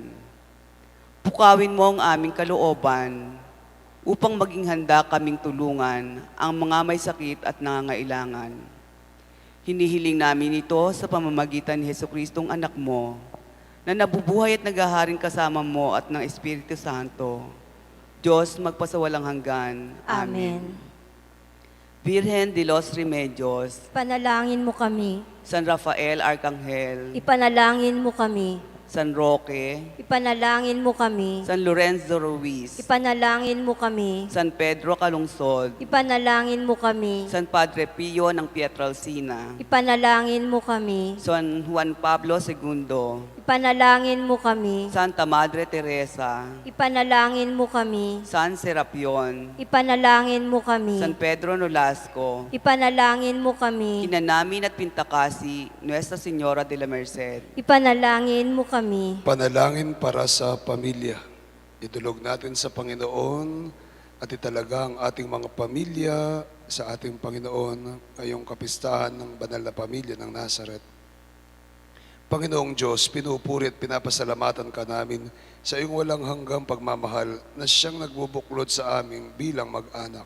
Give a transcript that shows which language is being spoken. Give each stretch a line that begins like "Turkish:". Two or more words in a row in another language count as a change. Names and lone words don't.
Filipino: Pukawin mo ang aming kalooban upang maging handa kaming tulungan ang mga may sakit at nangangailangan. Hinihiling namin ito sa pamamagitan ni Jesucristong anak mo, na nabubuhay at naghaharing kasama mo at ng Espiritu Santo, Diyos magpasawalang hanggan. Amen. Virgen de los Remedios, Panalangin mo kami. San Rafael Arcangel, Ipanalangin mo kami. San Roque, Ipanalangin mo kami. San Lorenzo Ruiz, Ipanalangin mo kami. San Pedro Calungsod, Ipanalangin mo kami. San Padre Pio ng Pietralcina, Ipanalangin mo kami. San Juan Pablo II, Ipanalangin mo kami. Santa Madre Teresa, Ipanalangin mo kami. San Serapion, Ipanalangin mo kami. San Pedro Nolasco, Ipanalangin mo kami. Kinanamin at Pintakasi, Nuestra Señora de la Merced, Ipanalangin mo kami. Panalangin para sa pamilya. Itulog natin sa Panginoon at italaga ang ating mga pamilya sa ating Panginoon ngayong kapistahan ng banal na pamilya ng Nazaret. Panginoong Diyos, pinupuri at pinapasalamatan ka namin sa iyong walang hanggang pagmamahal na siyang nagbubuklod sa aming bilang mag-anak.